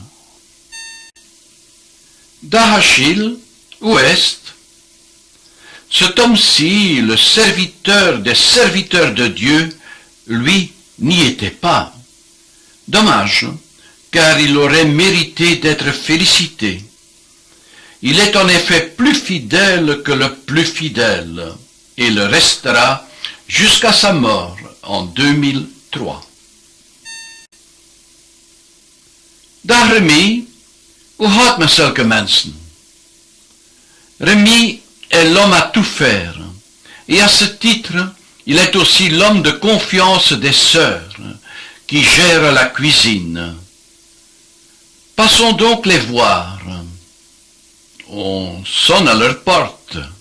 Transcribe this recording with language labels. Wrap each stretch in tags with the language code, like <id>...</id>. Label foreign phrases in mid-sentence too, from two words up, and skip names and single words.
<fr>D'Achille, ouest, cet homme-ci, le serviteur des serviteurs de Dieu, lui, n'y était pas. Dommage, car il aurait mérité d'être félicité. Il est en effet plus fidèle que le plus fidèle, et le restera jusqu'à sa mort en 2003.</fr> <nl>Dag Remy, hoe gaat met zulke mensen?</nl> <fr>Remy est l'homme à tout faire, et à ce titre, il est aussi l'homme de confiance des sœurs, qui gèrent la cuisine. Passons donc les voir. On sonne à leur porte.</fr>